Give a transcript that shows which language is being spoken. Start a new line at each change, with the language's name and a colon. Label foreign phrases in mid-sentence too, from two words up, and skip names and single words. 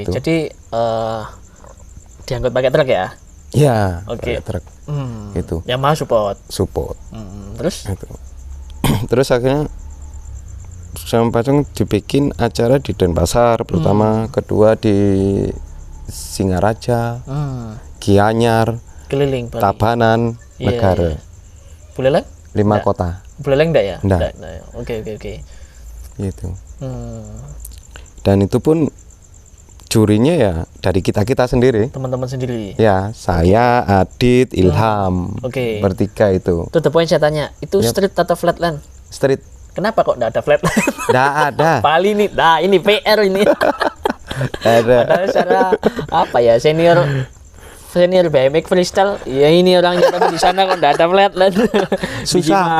Indonesian: gitu. Jadi diangkut pakai truk ya? Iya. Oke. Truk. Gitu. Yamaha support. Terus? Gitu. Terus akhirnya sama Pacung dibikin acara di Denpasar pertama, kedua di Singaraja, Gianyar, keliling Bali. Tabanan, Negara. Buleleng? 5 kota. Buleleng enggak ya? Enggak. Oke. Gitu. Dan itu pun jurinya ya dari kita sendiri. Teman-teman sendiri. Ya, saya, Adit, Ilham. Bertiga itu. Itu
English: the point
Indonesian: saya tanya, itu street atau flatland? Street. Kenapa kok enggak ada flatland? Enggak ada. Bali nih. Nah, ini PR ini. Ada. Padahal secara apa ya, senior BMX freestyle ya ini orangnya, tapi di sana kok enggak ada flatland. Susah.